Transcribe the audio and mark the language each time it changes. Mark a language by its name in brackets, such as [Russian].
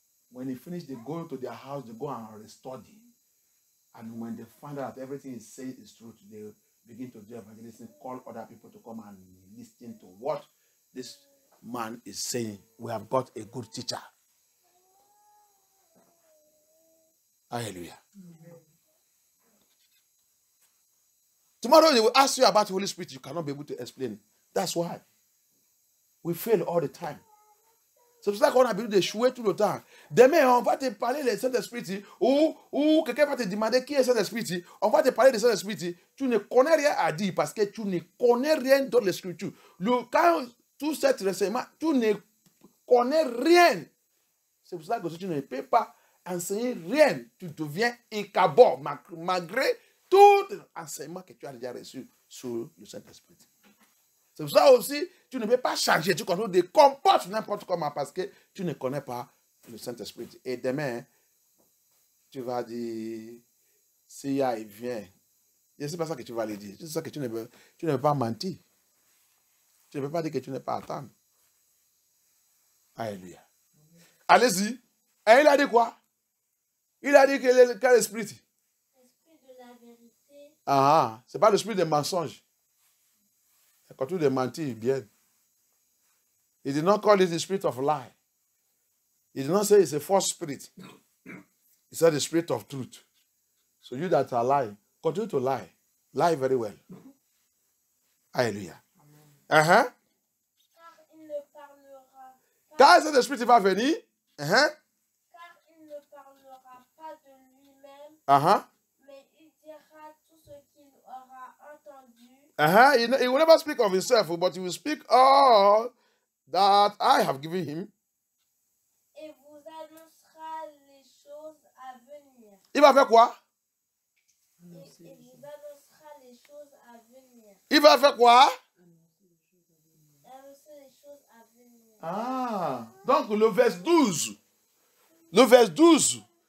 [English] When they finish, they go to their house, they go and study. And when they find out that everything is said is true, they begin to do evangelism, call other people to come and listen to what this man is saying. We have got a good teacher. Hallelujah. Tomorrow they will ask you about the Holy Spirit. You cannot be able to explain. That's why. We fail all the time. [French] C'est pour ça qu'on a besoin d'échouer tout le temps. Demain, on va te parler du Saint-Esprit ou quelqu'un va te demander qui est Saint-Esprit. On va te parler du Saint-Esprit. Tu ne connais rien à dire parce que tu ne connais rien dans les Scriptures. Quand tout cet renseignement, tu ne connais rien. C'est pour ça que tu ne peux pas enseigner rien. Tu deviens incapable malgré tout l'enseignement que tu as déjà reçu sur le Saint-Esprit. C'est pour ça aussi, tu ne peux pas changer, tu continues de comporter n'importe comment parce que tu ne connais pas le Saint-Esprit. Et demain, tu vas dire, si il vient, et c'est pas ça que tu vas lui dire. C'est ça que tu ne peux pas mentir. Tu ne peux pas dire que tu n'es pas attendre. Alléluia. Allez-y. Et il a dit quoi? Il a dit quel esprit? L'esprit de la vérité. Ah, c'est pas l'esprit des mensonges. Quand tu de mentir, bien. [English] He did not call it the spirit of lie. He did not say it's a false spirit. He said the spirit of truth. So you that are lying, continue to lie. Lie very well. Alléluia. [French] Car il ne parlera pas. Car c'est l'esprit qui va venir. Car il ne parlera pas de lui-même. Mais il dira tout ce qu'il aura entendu. [English] He will never speak of himself, but he will speak all that I have given him. [French] Et vous annoncera les choses à venir. Il va faire quoi? Et vous annoncera les choses à venir. Il va faire quoi? Annoncer les choses à venir. Donc le verset 12. Le verset 12.